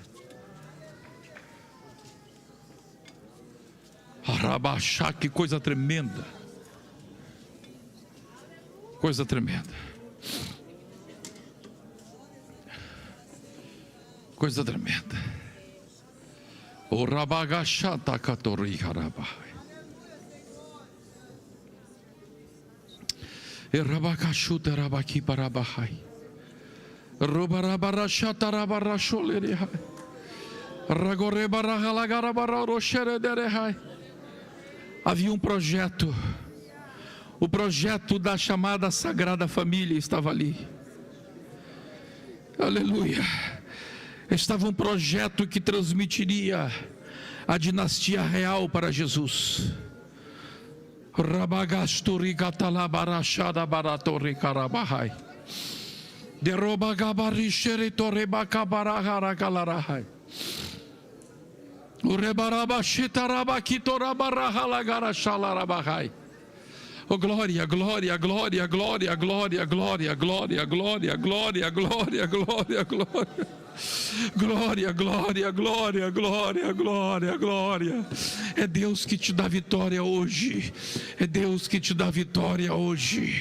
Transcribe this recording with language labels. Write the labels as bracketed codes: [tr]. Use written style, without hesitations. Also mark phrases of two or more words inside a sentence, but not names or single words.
[pt] Arabaxá, que coisa tremenda. Coisa tremenda. Coisa tremenda. O rabagachá tacatori harabai. E rabacachu terabaqui parabahai. Havia um projeto. O projeto da chamada Sagrada Família estava ali. Aleluia. Estava um projeto que transmitiria a dinastia real para Jesus. Rabagasturi catalabarachada baratori carabahai. Deroba gabarichere toreba cabarahara galarahai. Urebaraba chitaraba kitorabarahala garachalarabai. Oh, glória, glória, glória, glória, glória, glória, glória, glória, glória, glória, glória, glória. Glória, glória, glória, glória, glória, glória. É Deus que te dá vitória hoje. É Deus que te dá vitória hoje.